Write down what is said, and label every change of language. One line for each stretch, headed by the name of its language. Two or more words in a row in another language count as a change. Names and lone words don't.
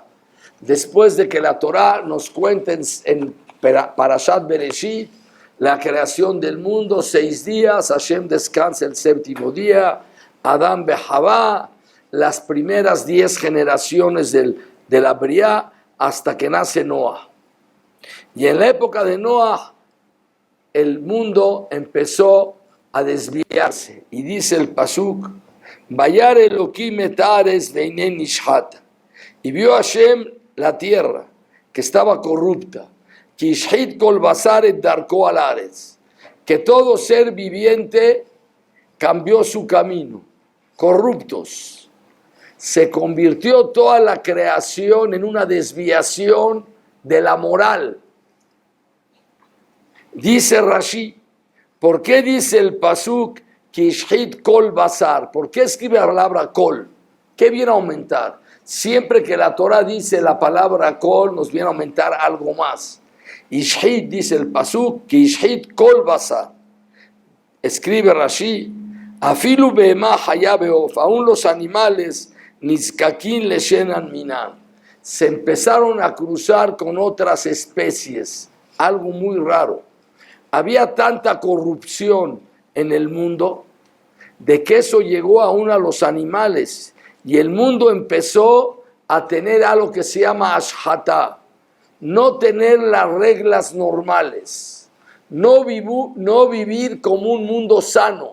Spanish: Después de que la Torah nos cuenta en Parashat Bereshit la creación del mundo, 6 días, Hashem descansa el 7º día, Adán Behavá, las primeras 10 generaciones de la Briá, hasta que nace Noah. Y en la época de Noah, el mundo empezó a desviarse. Y dice el pasuk,
Hebrew: וירא אלהים את הארץ והנה נשחתה.
Spanish: Y vio Hashem la tierra, que estaba corrupta.
Hebrew: כי השחית כל בשר את דרכו על הארץ.
Spanish: Que todo ser viviente cambió su camino. Corruptos. Se convirtió toda la creación en una desviación de la moral. Dice Rashi, ¿por qué dice el pasuk
Hebrew: כי השחית כל בשר?
Spanish: ¿Por qué escribe la palabra kol? ¿Qué viene a aumentar? Siempre que la Torah dice la palabra kol, nos viene a aumentar algo más.
Hebrew: Ishhit,
Spanish: dice el pasuk,
Hebrew: כי השחית כל בשר. Escribe Rashi, אפילו בהמה חיה ועוף,
Spanish: aún los animales
Hebrew: נזקקין לשאינן מינן.
Spanish: Se empezaron a cruzar con otras especies, algo muy raro. Había tanta corrupción en el mundo de que eso llegó aún a los animales y el mundo empezó a tener algo que se llama ashata, no tener las reglas normales, no vivir como un mundo sano.